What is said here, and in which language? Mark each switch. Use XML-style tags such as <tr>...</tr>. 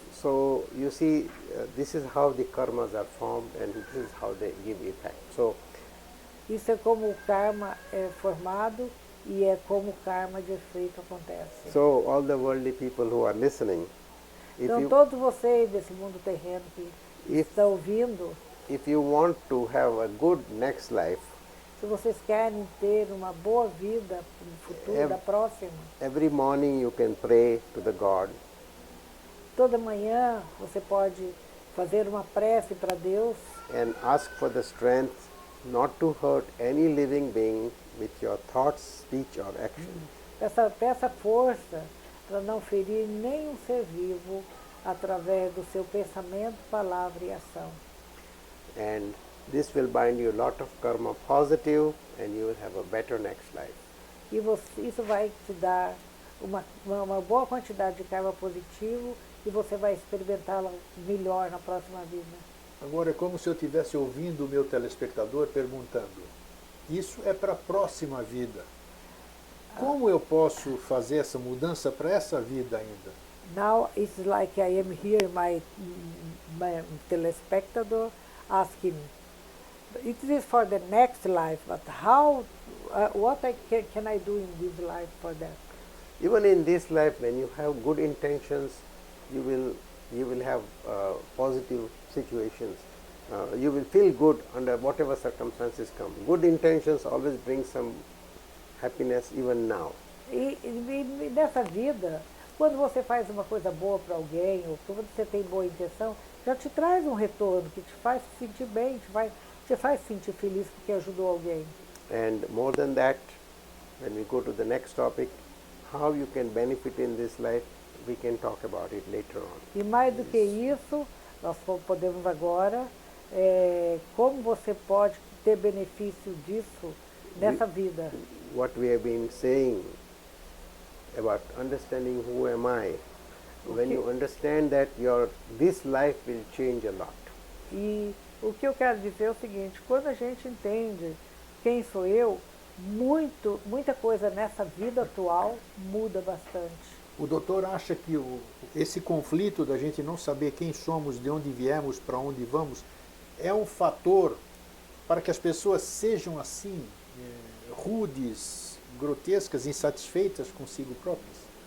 <en>So you see, this is how the karmas are formed and this is how they give effect. So</en> <pt>Isso é como o karma é formado e é como o karma de efeito acontece.</pt> <en>so all the worldly people who are listening, if</en> <pt>Então</pt> <en>you</en> <pt>todos vocês desse mundo terreno que</pt> <en>if</en> <pt>estão ouvindo,</pt> <en>if you want to have a good next life,</en> <pt>se vocês querem ter uma boa vida no futuro, da próxima,</pt> <en>every morning you can pray to the God.</en> <pt>toda manhã você pode fazer uma prece para Deus</pt> <en>And ask for the strength not to hurt any living being with your thoughts, speech or action.</en> <pt>peça força para não ferir nenhum ser vivo através do seu pensamento, palavra e ação.</pt> <en>And this will bind you a lot of karma positive and you will have a better next life.</en> <pt>E isso vai te dar uma boa quantidade de karma positivo e você vai experimentá-la melhor na próxima vida. Agora é como se eu estivesse ouvindo o meu telespectador perguntando: isso é para a próxima vida. Como eu posso fazer essa mudança para essa vida ainda?</pt> <en>Now it's like I am here, my telespectator asking, it is for the next life, but how, what can I do in this life for that? Even in this life, when you have good intentions, you will have positive situations. You will feel good under whatever circumstances come. Good intentions always bring some happiness even now.</en> <pt>E nessa vida, quando você faz uma coisa boa para alguém, ou quando você tem boa intenção, já te traz um retorno que te faz se sentir bem, te faz sentir feliz porque ajudou alguém.</pt> <en>And more than that, when we go to the next topic, how you can benefit in this life, we can talk about it later on.</en> <pt>E mais do que isso, nós podemos agora, como você pode ter benefício disso nessa vida.</pt> <en>What we have been saying about understanding who am I, when you understand that this life will change a lot.</en> <pt>E o que eu quero dizer é o seguinte, quando a gente entende quem sou eu, muita coisa nessa vida atual muda bastante. O doutor acha que esse conflito da gente não saber quem somos, de onde viemos, para onde vamos, é um fator para que as pessoas sejam assim, rudes, grotescas, insatisfeitas consigo próprias?</pt>